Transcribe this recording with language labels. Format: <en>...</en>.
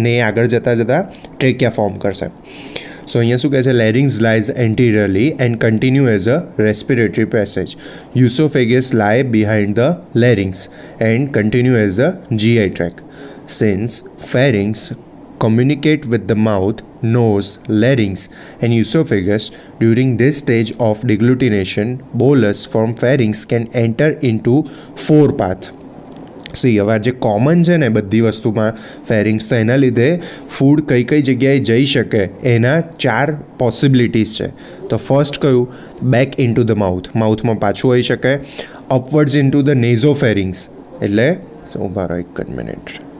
<gu>એને આગળ જતાં ટ્રેકિયા ફોર્મ કરશે.</gu> <en>So</en> <gu>અહીંયા શું કહે છે,</gu> <en>larynx lies anteriorly and continue as a respiratory passage. Esophagus lie behind the larynx and continue as a GI tract. Since pharynx communicate with the mouth, nose, larynx and esophagus during this stage of deglutination, bolus from pharynx can enter into four paths.</en> <gu>C હવે આ જે common છે ને બધી વસ્તુમાં ફેરિંગ્સ, તો એના લીધે ફૂડ કઈ કઈ જગ્યાએ જઈ શકે એના 4 પોસિબિલિટીઝ છે. તો ફર્સ્ટ કયું,</gu> <en>back into the mouth,</en> <gu>માઉથમાં પાછું આવી શકે.</gu> <en>upwards into the nasopharynx,</en> <gu>એટલે ઊભા રહો એક જ મિનિટ.</gu>